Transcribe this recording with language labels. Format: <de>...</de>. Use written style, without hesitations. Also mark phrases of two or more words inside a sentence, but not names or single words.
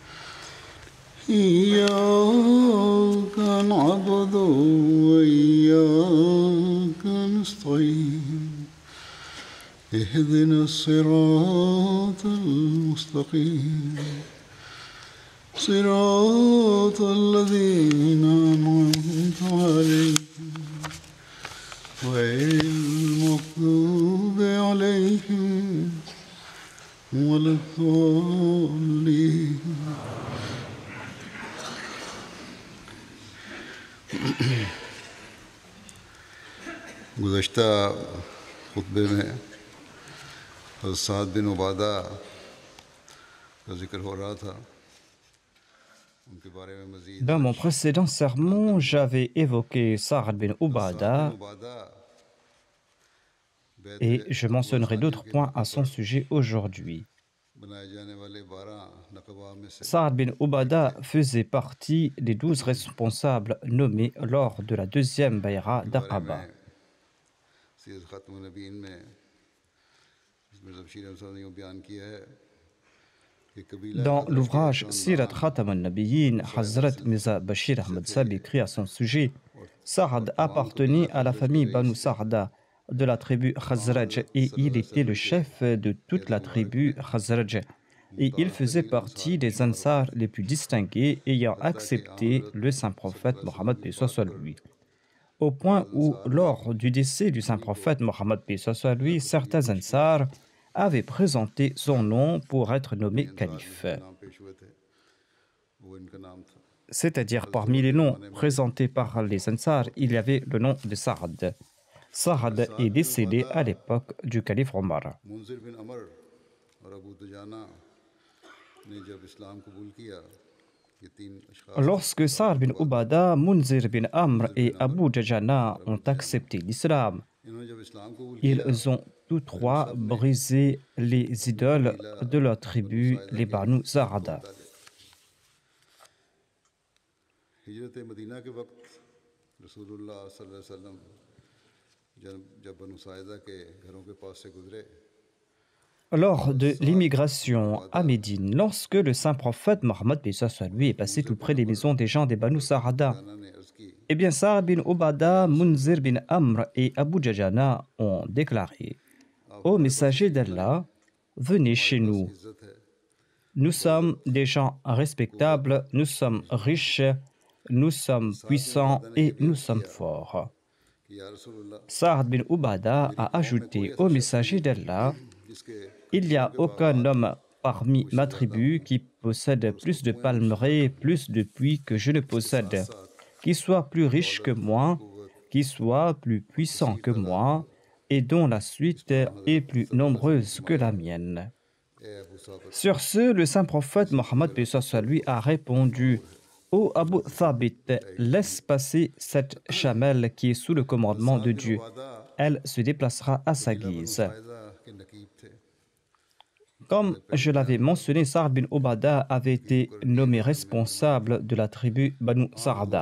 <ar>إياك نعبد وإياك نستعين اهدنا الصراط المستقيم صراط الذين أنعمت عليهم غير المغضوب عليهم ولا الضالين.</ar> <ur>گزشتہ خطبے میں سعد بن عبادہ کا ذکر ہو رہا تھا. ان کے بارے میں مزید</ur> <fr>Dans mon précédent sermon, j'avais évoqué Sa'd bin Ubada et je mentionnerai d'autres points à son sujet aujourd'hui.</fr> <ur>بنائے جانے والے 12 نقبا میں سے</ur> <fr>Sa'd bin Ubada faisait partie des 12 responsables nommés lors de la deuxième bayra d'Aqaba.</fr> <ur>سیرت خاتم النبیین میں اس میں زبشیر احمد نے بیان کیا ہے کہ قبیلہ</ur> <fr>Dans l'ouvrage Sirat Khatam al-Nabiyyin, Hazrat Mirza Bashir Ahmad Sab écrit à son sujet: Sa'd appartenait à la famille Banu Sa'da de la tribu Khazraj et il était le chef de toute la tribu Khazraj. Et il faisait partie des Ansar les plus distingués ayant accepté le saint prophète Mohammed paix soit lui. Au point où, lors du décès du saint prophète Mohammed paix soit lui, certains Ansar avaient présenté son nom pour être nommé calife.</fr> <ur>نام پیش ہوئے تھے وہ ان کا نام تھا.</ur> <fr>C'est-à-dire parmi les noms présentés par les Ansar, il y avait le nom de Sa'd. Sa'd est décédé à l'époque du calife Omar.</fr> <ur>منذر بن عمرو اور ابو دجانہ نے جب اسلام قبول کیا یہ تین اشخاص</ur> <fr>Lorsque Sa'd bin Ubada, Munzir bin Amr et Abu Dajana ont accepté l'islam,</fr> <ur>انہوں نے جب اسلام قبول کیا</ur> <fr>ils ont tous trois brisé les idoles de leur tribu, les Banu Sa'da.</fr> <ur>ہجرت مدینہ کے وقت رسول اللہ</ur> <ar>صلى الله عليه وسلم</ar> <ur>جب بنو ساعدہ کے گھروں کے پاس سے گزرے</ur> <fr>Lors de l'immigration à Médine, lorsque le saint prophète Mohammed paix soit lui est passé tout près des maisons des gens des Banu Sa'da,</fr> <ur>جانہ نے عرض کی</ur> <fr>eh bien Sa'd bin Ubada, Munzir bin Amr et Abu Dajana ont déclaré: Ô messager d'Allah, venez chez nous.</fr> <ur>عزت ہے</ur> <fr>Nous sommes des gens respectables, nous sommes riches, nous sommes puissants et nous sommes forts.</fr> <ur>کہ یا رسول اللہ</ur> <fr>Sa'd bin Ubada a ajouté au messager d'Allah:</fr> <ur>جس کے</ur> <fr>Il n'y a aucun homme parmi ma tribu qui possède plus de palmeraies, plus de puits que je ne possède, qui soit plus riche que moi, qui soit plus puissant que moi, et dont la suite est plus nombreuse que la mienne.</fr> <ur>اے ابو ثابت</ur> <fr>Sur ce, le saint prophète Mohammed paix soit lui a répondu: Ô Abu Thabit, laisse passer cette chamelle qui est sous le commandement de Dieu. Elle se déplacera à sa guise.</fr> <ur>ساعدہ کے نقیب تھے.</ur> <fr>Comme je l'avais mentionné, Sa'd bin Ubada avait été nommé responsable de la tribu Banu Sa'da.</fr>